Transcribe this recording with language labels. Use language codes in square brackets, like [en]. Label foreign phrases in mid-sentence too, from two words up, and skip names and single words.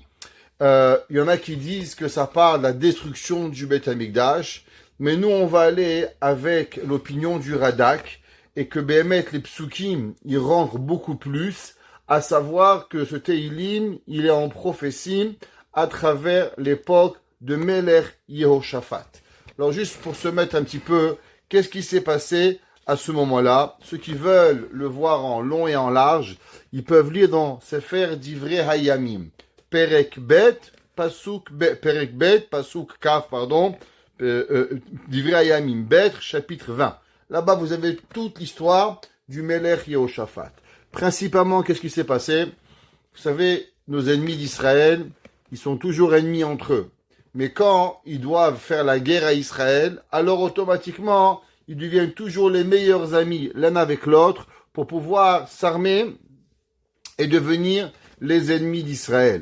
[fr] Il y en a qui disent que ça parle de la destruction du [he] בית המקדש, [fr] mais nous on va aller avec l'opinion du Radak, et que Béhémet, les psukim, ils rentrent beaucoup plus, à savoir que ce Teilim, il est en prophétie à travers l'époque de [he] מלך יהושפט. [fr] Alors juste pour se mettre un petit peu, qu'est-ce qui s'est passé à ce moment-là? Ceux qui veulent le voir en long et en large, ils peuvent lire dans Sefer Divrei Hayamim. [he] פרק ב', פסוק כ', דברי הימים, ב, [fr] chapitre 20. Là-bas, vous avez toute l'histoire du [he] מלך יהושפט. [fr] Principalement, qu'est-ce qui s'est passé? Vous savez, nos ennemis d'Israël, ils sont toujours ennemis entre eux. Mais quand ils doivent faire la guerre à Israël, alors automatiquement, ils deviennent toujours les meilleurs amis l'un avec l'autre pour pouvoir s'armer et devenir les ennemis d'Israël.